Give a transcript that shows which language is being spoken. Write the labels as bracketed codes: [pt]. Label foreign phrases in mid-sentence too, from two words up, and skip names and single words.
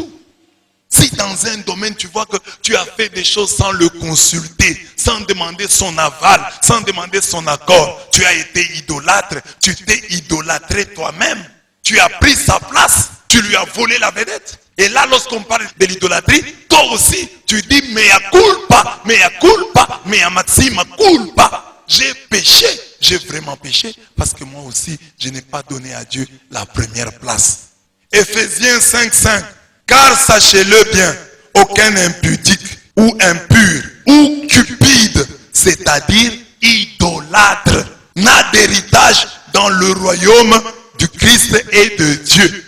[fr] Si dans dans un domaine, tu vois que tu as fait des choses sans le consulter, sans demander son aval, sans demander son accord. Tu as été idolâtre, tu t'es idolâtré toi-même. Tu as pris sa place, tu lui as volé la vedette. Et là, lorsqu'on parle de l'idolâtrie, toi aussi, tu dis, [la] mea culpa, mea culpa, mea maxima culpa. [fr] J'ai péché, j'ai vraiment péché, parce que moi aussi, je n'ai pas donné à Dieu la première place. Éphésiens 5:5. Car sachez-le bien, aucun impudique ou impur ou cupide, c'est-à-dire idolâtre, n'a d'héritage dans le royaume du Christ et de Dieu.